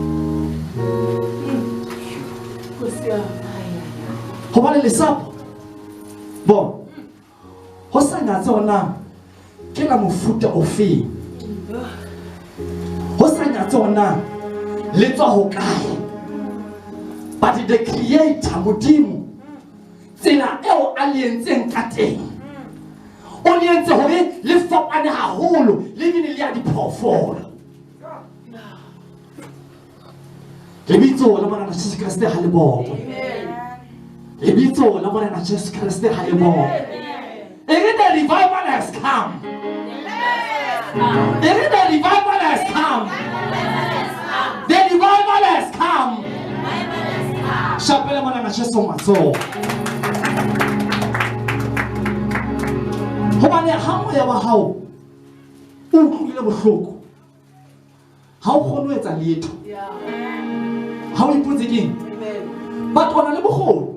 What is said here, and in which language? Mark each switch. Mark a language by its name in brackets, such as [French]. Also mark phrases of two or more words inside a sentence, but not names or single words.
[Southern Sotho] Hobane lesapo bona ho sa nyatse ona ke la mofuta ofeng, ho sa nyatse ona le tswa ho kae, [English] but the creator [Southern Sotho] modimo tsela eo a le entseng ka teng o le entse hore le fapane haholo le bine le ya diphoofolo. Lebitso la Morena Jesu Kriste ha le bongwe. Lebitso la Morena Jesu Kriste ha le bongwe. [English] The revival has come. The revival has come. The revival has come. [Southern Sotho] Shapele Morena Jesu matsoho. Hobane ha moya wa hao o utlwile bohloko, ha o kgone ho etsa letho, ha o ipotse keng, batho ba na le bokgoni.